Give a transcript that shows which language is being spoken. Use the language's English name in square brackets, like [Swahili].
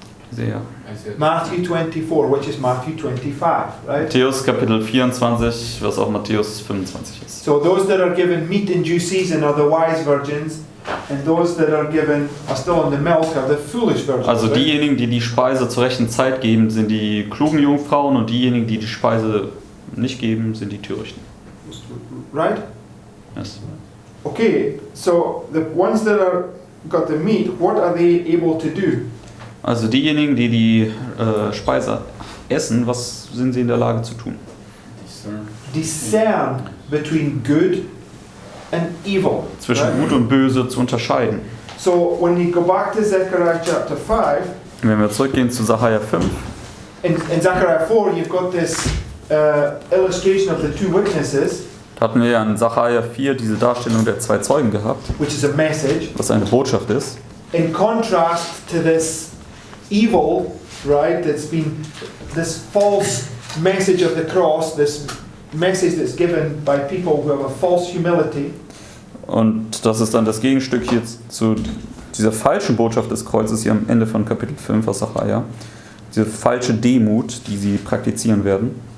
[German] Sehr. [English] Matthew 24, which is Matthew 25, right? [German] Matthäus Kapitel 24, was auch Matthäus 25 ist. [English] So those that are given meat in due season are the wise virgins, and those that are still on the milk are the foolish virgins. [German] Also [English] right? [German] diejenigen, die die Speise zur rechten Zeit geben, sind die klugen Jungfrauen und diejenigen, die die Speise nicht geben, sind die Törichten. [English] Right? Yes. Okay, so the ones that are got the meat, what are they able to do? [German] Also diejenigen, die die Speise essen, was sind sie in der Lage zu tun? [English] Discern between good and evil. [German] Zwischen [English] right? [German] Gut und Böse zu unterscheiden. [English] So when you go back to Zechariah chapter 5, [German] Und wenn wir zurückgehen zu Sacharja 5, [English] in Zechariah 4 you've got this illustration of the 2 witnesses, [German] da hatten wir ja in Sacharja 4 diese Darstellung der 2 Zeugen gehabt, [English] which is a message, [German] was eine Botschaft ist. [English] in contrast to this evil, right, that's been this false message of the cross, this message that's given by people who have a false humility. [German] Und das ist dann das Gegenstück hier zu dieser falschen Botschaft des Kreuzes hier am Ende von Kapitel 5 aus Sacharja. Diese falsche Demut, die sie praktizieren werden.